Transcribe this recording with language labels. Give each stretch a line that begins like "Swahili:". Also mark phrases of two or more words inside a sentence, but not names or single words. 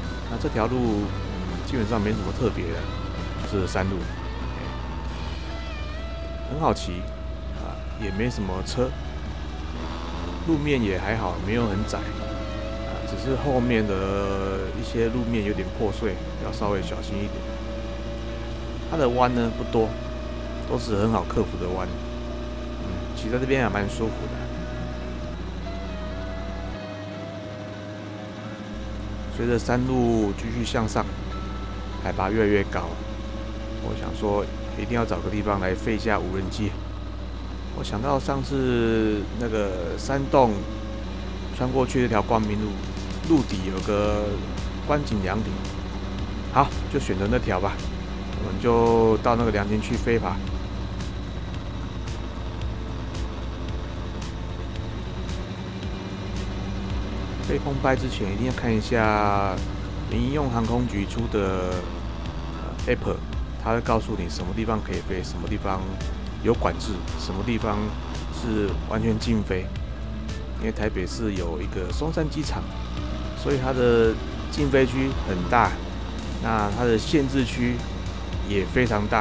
Chinese: 那這條路基本上沒什麼特別的，就是山路，很好騎啊，也沒什麼車，路面也還好，沒有很窄啊，只是後面的一些路面有點破碎，要稍微小心一點。它的彎呢不多，都是很好克服的彎，騎在這邊還蠻舒服的。隨着山路繼續向上，海拔越來越高，我想說一定要找個地方來飛一下無人機。我想到上次那個山洞穿過去這條光明路，路底有個觀景涼亭，好，就選擇那條吧。我們就到那個涼亭去飛吧。飛空拍之前一定要看一下民用航空局出的App， 它會告訴你什麼地方可以飛，什麼地方有管制，什麼地方是完全禁飛。因為台北市有一個松山機場，所以它的禁飛區很大，那它的限制區也非常大。